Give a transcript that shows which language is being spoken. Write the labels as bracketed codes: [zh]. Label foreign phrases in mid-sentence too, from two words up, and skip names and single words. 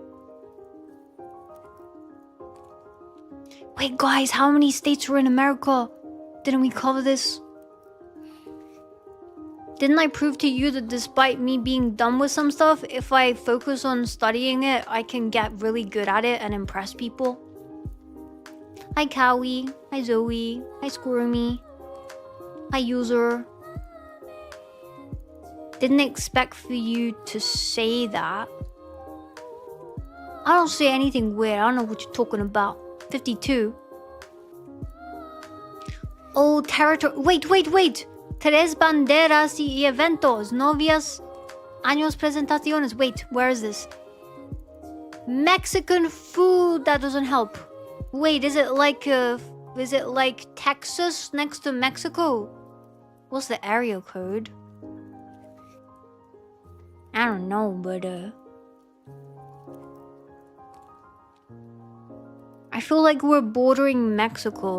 [en] Wait, guys, how many states are in America? Didn't we cover this? Didn't I prove to you that despite me being dumb with some stuff, if I focus on studying it, I can get really good at it and impress people? Hi, Cowie. Hi, Zoe. Hi, Squirmy. Hi, user. Didn't expect for you to say that. I don't say anything weird. I don't know what you're talking about. 52. Oh, territory. Wait. [es] Tres banderas y eventos. Novias. Años presentaciones. [en] Wait, where is this? Mexican food. That doesn't help. Wait, is it like Texas next to Mexico? What's the area code? I don't know, but I feel like we're bordering Mexico.